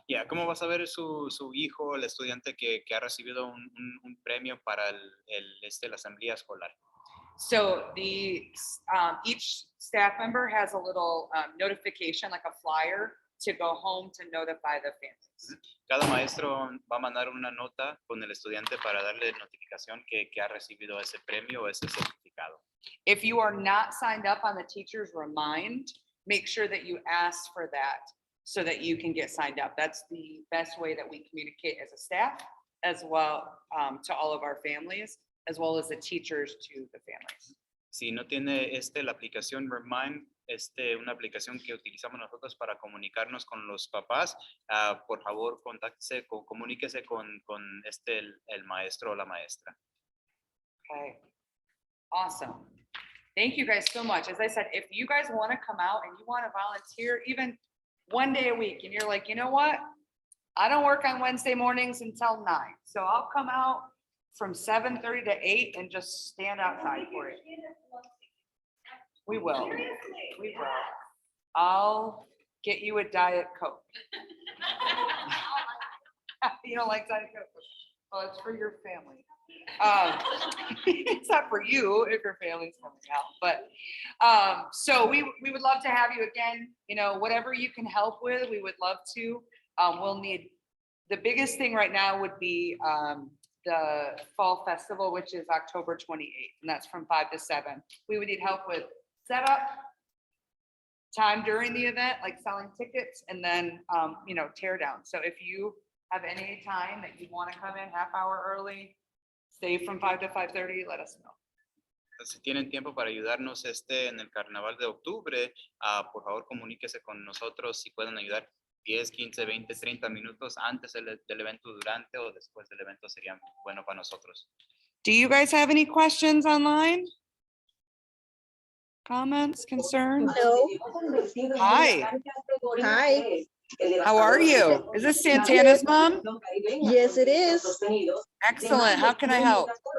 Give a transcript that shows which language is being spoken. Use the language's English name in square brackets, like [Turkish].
[Spanish] Yeah, ¿cómo va a saber su hijo, el estudiante que ha recibido un premio para la asamblea escolar? [English] so each staff member has a little notification, like a flyer to go home to notify the families. [Spanish] Cada maestro va a mandar una nota con el estudiante para darle notificación que ha recibido ese premio o ese certificado. [English] If you are not signed up on the teacher's remind, make sure that you ask for that so that you can get signed up. That's the best way that we communicate as a staff, as well to all of our families, as well as the teachers to the families. [Spanish] Si no tiene la aplicación Remind, una aplicación que utilizamos nosotros para comunicarnos con los papás, por favor, contáctese, comuníquese con el maestro o la maestra. [English] Okay. Awesome. Thank you guys so much. As I said, if you guys want to come out and you want to volunteer even one day a week and you're like, you know what? I don't work on Wednesday mornings until 9. So I'll come out from 7:30 to 8 and just stand outside for it. We will. We will. I'll get you a Diet Coke. You don't like Diet Coke? Well, it's for your family. It's not for you if your family's coming out, but so we would love to have you again. You know, whatever you can help with, we would love to. We'll need, the biggest thing right now would be the Fall Festival, which is October 28th, and that's from 5 to 7. We would need help with setup, time during the event, like selling tickets, and then you know, tear down. So if you have any time that you want to come in half hour early, stay from 5 to 5:30, let us know. [Spanish] Si tienen tiempo para ayudarnos en el carnaval de octubre, por favor comuníquese con nosotros si pueden ayudar 10, 15, 20, 30 minutos antes del evento, durante o después del evento sería bueno para nosotros. [English] Do you guys have any questions online? Comments, concerns? No. Hi. Hi. How are you? Is this Santana's mom? Yes, it is. Excellent. How can I help?